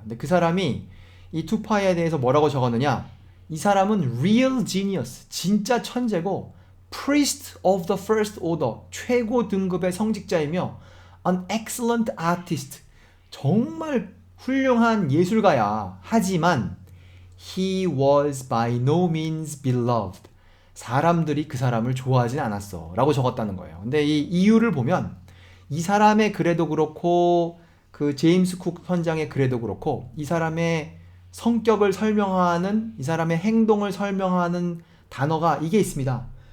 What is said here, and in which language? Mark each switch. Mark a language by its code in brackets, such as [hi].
[ko] 근데 그 사람이 이 투파이에 대해서 뭐라고 적었느냐? 이 사람은 [en] real genius, [ko] 진짜 천재고 [en] priest of the first order, [ko] 최고 등급의 성직자이며 [en] an excellent artist, [ko] 정말 훌륭한 예술가야. 하지만 [en] he was by no means beloved. [ko] 사람들이 그 사람을 좋아하진 않았어 라고 적었다는 거예요. 근데 이 이유를 보면 이 사람의 글에도 그렇고 그 제임스 쿡 선장의 글에도 그렇고 이 사람의 성격을 설명하는, 이 사람의 행동을 설명하는 단어가 이게 있습니다.